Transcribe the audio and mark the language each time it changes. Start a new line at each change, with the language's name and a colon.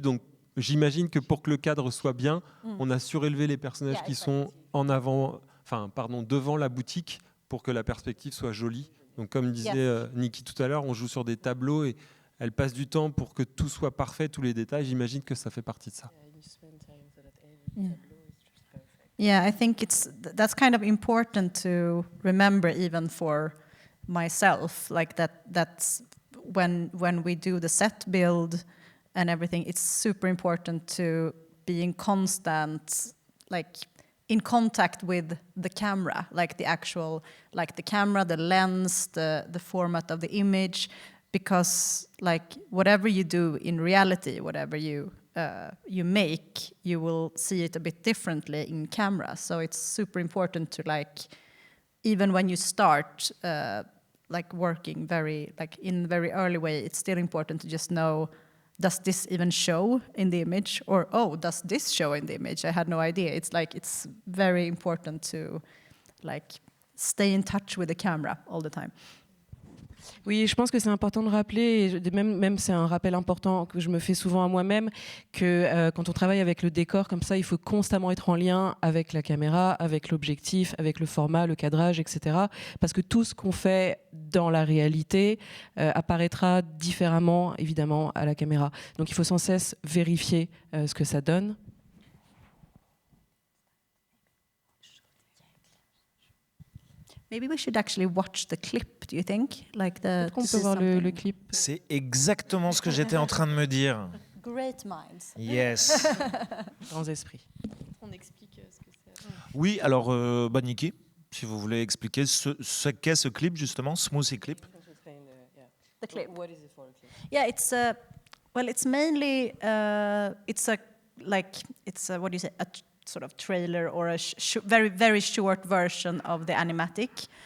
French: Donc, j'imagine que pour que le cadre soit bien, on a surélevé les personnages qui sont devant la boutique pour que la perspective soit jolie. Donc, comme disait Niki tout à l'heure, on joue sur des tableaux et elle passe du temps pour que tout soit parfait, tous les détails. J'imagine que ça fait partie de ça.
English: Yeah, I think that's kind of important to remember, even for myself. Like that's when we do the set build and everything. It's super important to be in constant, like, in contact with the camera, like the actual, like the camera, the lens, the format of the image, because like whatever you do in reality, whatever you make, you will see it a bit differently in camera. So it's super important to, like, even when you start like working in very early way, it's still important to just know, does this even show in the image? Or, oh, does this show in the image? I had no idea. It's like, it's very important to, like, stay in touch with the camera all the time.
French: Oui, je pense que c'est important de rappeler, et même c'est un rappel important que je me fais souvent à moi-même, que quand on travaille avec le décor comme ça, il faut constamment être en lien avec la caméra, avec l'objectif, avec le format, le cadrage, etc. Parce que tout ce qu'on fait dans la réalité apparaîtra différemment, évidemment, à la caméra. Donc il faut sans cesse vérifier ce que ça donne.
English: Maybe we should actually watch the clip, do you think? Like
French: Peut-être qu'on peut voir le clip. C'est exactement ce que j'étais en train de me dire.
English: Great minds. Yes.
French: Grands esprits. On explique ce que c'est. Oui, alors, Niki, si vous voulez expliquer ce qu'est ce clip, justement, Smoothie Clip.
English: The clip. What is it for a clip? Yeah, it's it's mainly it's a what do you say, a sort of trailer or a very, very short version of the animatic.